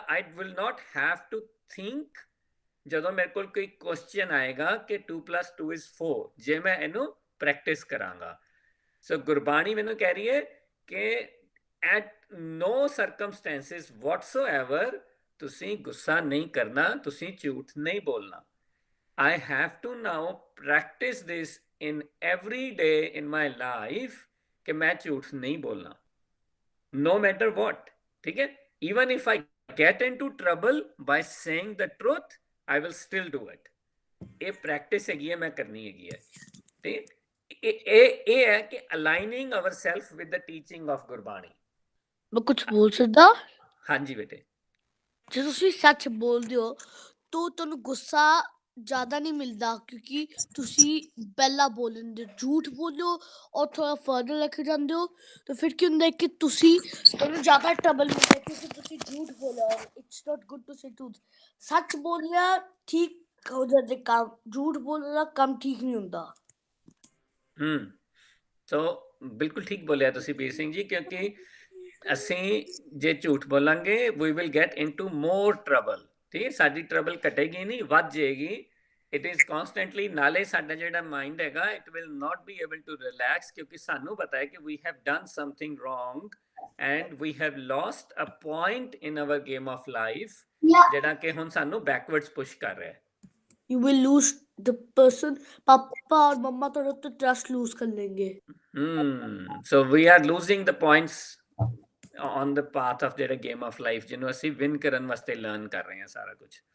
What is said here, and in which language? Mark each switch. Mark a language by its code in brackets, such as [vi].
[en] I will not have to think [pa] ਜਦੋਂ ਮੇਰੇ ਕੋਲ ਕੋਈ ਕੁਐਸਚਨ ਆਏਗਾ ਕਿ 2 + 2 = 4, ਜੇ ਮੈਂ ਇਹਨੂੰ ਪ੍ਰੈਕਟਿਸ ਕਰਾਂਗਾ। ਸੋ ਗੁਰਬਾਣੀ ਮੈਨੂੰ ਕਹਿ ਰਹੀ ਹੈ ਕਿ [en] at no circumstances whatsoever [pa] ਤੁਸੀਂ ਗੁੱਸਾ ਨਹੀਂ ਕਰਨਾ, ਤੁਸੀਂ ਝੂਠ ਨਹੀਂ ਬੋਲਣਾ। [en] I have to now practice this in every day in my life [pa] ਕਿ ਮੈਂ ਝੂਠ ਨਹੀਂ ਬੋਲਣਾ, [en] no matter what, [pa] ਠੀਕ ਹੈ। [en] even if I get into trouble by saying the truth, I will still do it। [pa] ਇਹ ਪ੍ਰੈਕਟਿਸ ਹੈਗੀ ਹੈ, ਮੈਂ ਕਰਨੀ ਹੈਗੀ ਹੈ। ਤੇ ਇਹ ਹੈ ਕਿ [en] aligning ourselves with the teaching of [pa] Gurbani. ਮੈਂ ਕੁਝ ਬੋਲ ਸਕਦਾ? ਹਾਂਜੀ ਬੇਟੇ। ਜੇ ਤੁਸੀਂ ਸੱਚ ਬੋਲਦੇ ਹੋ ਤਾਂ ਤੁਹਾਨੂੰ ਗੁੱਸਾ ਜ਼ਿਆਦਾ ਨਹੀਂ ਮਿਲਦਾ, ਕਿਉਂਕਿ ਤੁਸੀਂ ਪਹਿਲਾਂ ਬੋਲਦੇ ਝੂਠ ਬੋਲੋ ਔਰ ਥੋੜਾ ਫਰਦਰ ਲੈ ਕੇ ਜਾਂਦੇ ਹੋ, ਤਾਂ ਫਿਰ ਕੀ ਹੁੰਦਾ ਕਿ ਤੁਹਾਨੂੰ ਜ਼ਿਆਦਾ ਟਰਬਲ ਮਿਲਦਾ ਕਿਉਂਕਿ ਤੁਸੀਂ ਝੂਠ ਬੋਲਿਆ। [en] It's not good to say truth. [pa] ਸੱਚ ਬੋਲਿਆ ਠੀਕ ਹੋ ਜਾਂਦੇ ਕੰਮ, ਝੂਠ ਬੋਲਣਾ ਕੰਮ ਠੀਕ ਨਹੀਂ ਹੁੰਦਾ। ਸੋ ਬਿਲਕੁਲ ਠੀਕ ਬੋਲਿਆ ਤੁਸੀਂ ਵੀਰ ਸਿੰਘ ਜੀ, ਕਿਉਂਕਿ ਅਸੀਂ ਜੇ ਝੂਠ ਬੋਲਾਂਗੇ [en] We will get into more trouble. [pa] ਠੀਕ ਹੈ, ਸਾਡੀ ਟਰਬਲ ਘਟੇਗੀ ਨਹੀਂ, ਵੱਧ ਜਾਏਗੀ। [en] it is constantly, [pa] ਨਾਲੇ ਸਾਡਾ ਜਿਹੜਾ ਮਾਈਂਡ ਹੈਗਾ [en] it will not be able to relax, [pa] ਕਿਉਂਕਿ ਸਾਨੂੰ ਪਤਾ ਹੈ ਕਿ [en] we have done something wrong and we have lost a point in our game of life, [pa] ਜਿਹੜਾ ਕਿ ਹੁਣ ਸਾਨੂੰ ਬੈਕਵਰਡਸ ਪੁਸ਼ ਕਰ ਰਿਹਾ ਹੈ। [en] You will lose the person, [hi] पापा और मम्मा तो ट्रस्ट लूज कर लेंगे। [en] So we are losing the points on the path of ਜਿਹੜਾ game of life [pa] ਜਿਹਨੂੰ ਅਸੀਂ ਵਿਨ ਕਰਨ ਵਾਸਤੇ ਲਰਨ ਕਰ ਰਹੇ ਹਾਂ ਸਾਰਾ ਕੁਝ।